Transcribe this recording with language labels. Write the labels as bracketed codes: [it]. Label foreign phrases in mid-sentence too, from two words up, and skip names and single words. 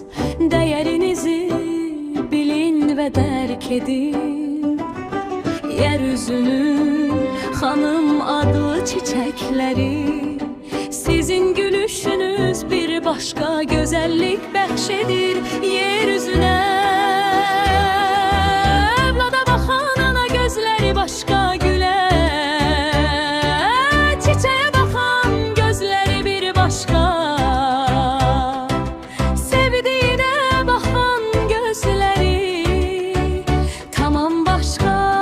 [tr] Değerinizi bilin ve derk edin. Yeryüzünün hanım adlı çiçekleri, sizin gülüşünüz bir başka güzellik bəxşedir yeryüzüne. [az] Evlada baxan ana gözləri başqa gülə, çiçeğe baxan gözləri bir başqa, sevdiğine baxan gözləri tamam başqa.